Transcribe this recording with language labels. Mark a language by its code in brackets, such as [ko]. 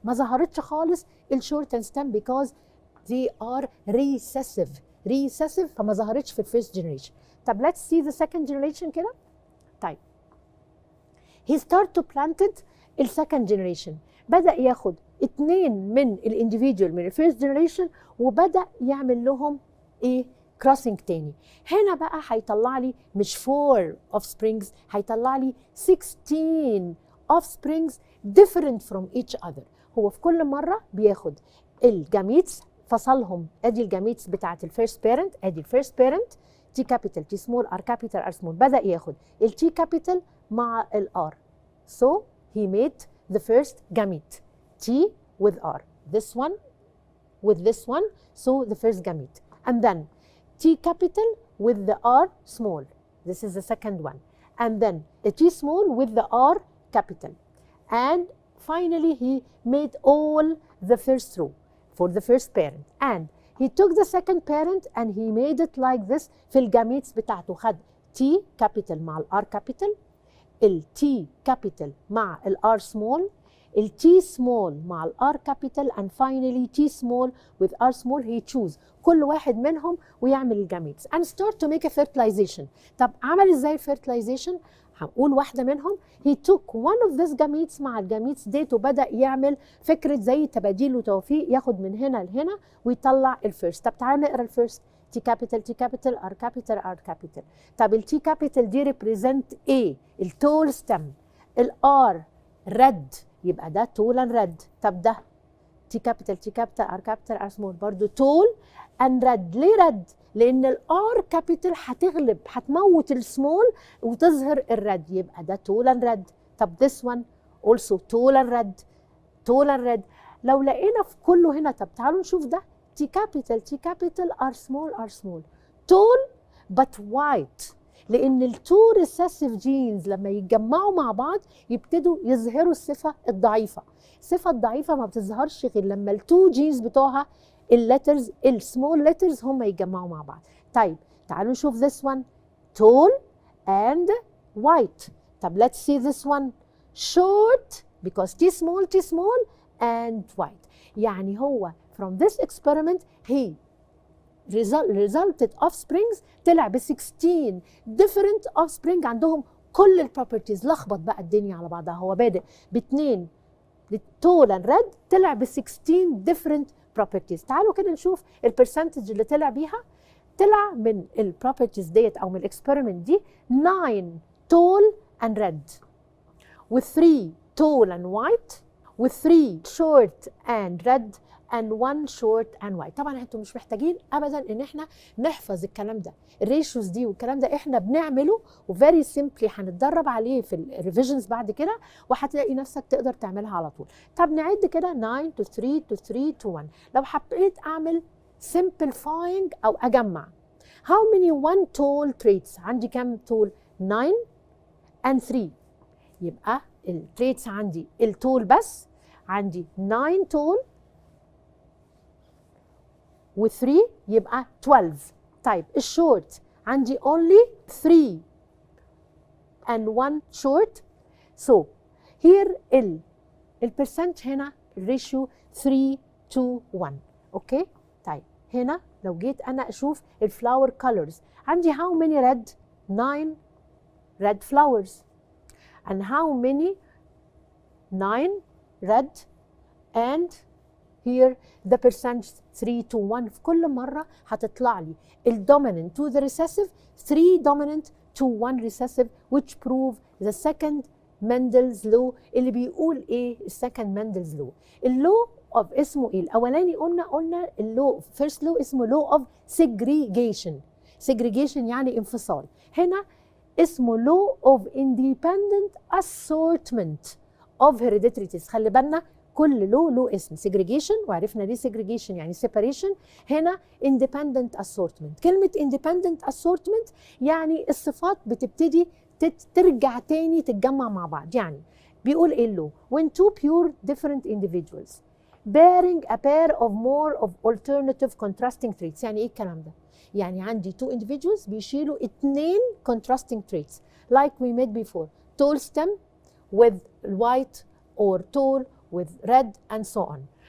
[ar] ما ظهرتش خالص الشورت اند ستام [en] because they are recessive [ar] فما ظهرتش في الفيرست جنريشن. طب [en] let's see the second generation [ar] كده. طيب [en] he start to plant it [ar] السكند جنريشن، بدأ ياخد 2 من الانديفيدوال من الفيرست جنريشن وبدأ يعمل لهم ايه كروسنج تاني. هنا بقى هيطلع لي مش 4 offsprings، هيطلع لي 16 offsprings [en] different from each other. [ar] هو في كل مرة بياخد الجاميتس فصلهم، ادي الجاميتس بتاعت الفيرست بيرنت، ادي الفيرست بيرنت تي كابيتال تي سمول ار كابيتال ار سمول، بدأ ياخد التي كابيتال مع الار. [en] so he made the first gamete T with R, this one with this one, so the first gamete, and then T capital with the R small, this is the second one, and then a T small with the R capital, and finally he made all the first row for the first parent, and he took the second parent and he made it like this. [ar] في الجاميتس بتاعته خد [en] T capital مع ال R capital، ال T capital مع ال R small، ال T small مع ال R capital and finally T small with R small. he choose [ar] كل واحد منهم ويعمل الجاميتس [en] and start to make a fertilization. [ar] طب عمل ازاي fertilization؟ هنقول واحدة منهم. [en] he took one of these gametes [ar] مع الجاميتس ديت وبدأ يعمل فكرة زي تباديل وتوفيق، ياخد من هنا لهنا ويطلع الفيرست. طب تعالى نقرا الفيرست. [en] T capital T capital R capital R capital. [ar] طب ال [en] T capital دي represent A التول stem، ال R red يبقى ده tall and red. [ar] طب ده [en] T capital T capital R capital R small برضو tall and red. [ar] ليه red؟ لأن ال R capital هتغلب هتموت السمول وتظهر الرد، يبقى ده [en] tall and red. طب this one also tall and red tall and red. [ar] لو لقينا في كله هنا، طب تعالوا نشوف ده T capital T capital R small [en] tall but white، [ar] لأن التو recessive genes لما يتجمعوا مع بعض يبتدوا يظهروا الصفة الضعيفة. الصفة الضعيفة ما بتظهرش غير لما التو جينز بتوعها الليترز السمول ليترز هم يتجمعوا مع بعض. طيب تعالوا نشوف [en] this one tall and white. [ar] طب [en] let's see this one short because T small and white. [ar] يعني هو [en] from this experiment he resulted offsprings [ar] طلع ب [en] 16 different offspring [ar] عندهم كل البروبرتيز. لخبط بقى الدنيا على بعضها، هو بادئ باثنين [en] tall and red [ar] طلع ب [en] 16 different properties. [ar] تعالوا كده نشوف البرسنتج اللي طلع بيها. طلع من البروبرتيز ديت او من الاكسبيرمنت دي [en] 9 tall and red و 3 tall and white و 3 short and red and 1 short and white. [ar] طبعا انتم مش محتاجين ابدا ان احنا نحفظ الكلام ده، الريشيوز دي والكلام ده احنا بنعمله وفيري سيمبلي هنتدرب عليه في الريفيجنز بعد كده وهتلاقي نفسك تقدر تعملها على طول. طب نعد كده [en] 9 to 3 to 3 to 1. [ar] لو حبيت اعمل [en] simplifying او اجمع how many one tall traits، [ar] عندي كام [en] tall؟ 9 and 3. [ar] يبقى التريتس عندي التول بس عندي [en] 9 tall [ar] و 3 يبقى 12. طيب الشورت عندي [en] only 3 and 1 short. So here [ar] البرسنت هنا الريشيو [en] 3 to 1. [ar] اوكي طيب هنا لو جيت انا اشوف الفلاور colors عندي [en] how many red؟ 9 red flowers. and how many 9 red and here the percentage 3 to 1. [ar] في كل مرة هتطلع لي [en] الdominant to the recessive 3 dominant to 1 recessive which prove the second Mendel's law. [ar] اللي بيقول ايه السكند Mendel's law؟ اللو of اسمه ايه؟ الاولاني قلنا اللو first law اسمه law of segregation. segregation يعني انفصال. هنا اسمه [en] law of independent assortment of hereditary traits. [ar] خلي بالنا كل له اسم segregation وعرفنا ليه [en] segregation يعني separation. [ar] هنا [en] independent assortment. [ar] كلمة [en] independent assortment [ar] يعني الصفات بتبتدي ترجع تاني تتجمع مع بعض. يعني بيقول ايه اللو؟ [en] when two pure different individuals bearing a pair of more of alternative contrasting traits. [ar] يعني ايه الكلام ده؟ يعني عندي two individuals بيشيلوا 2 contrasting traits [en] like we made before tall stem with white or tall with red and so on.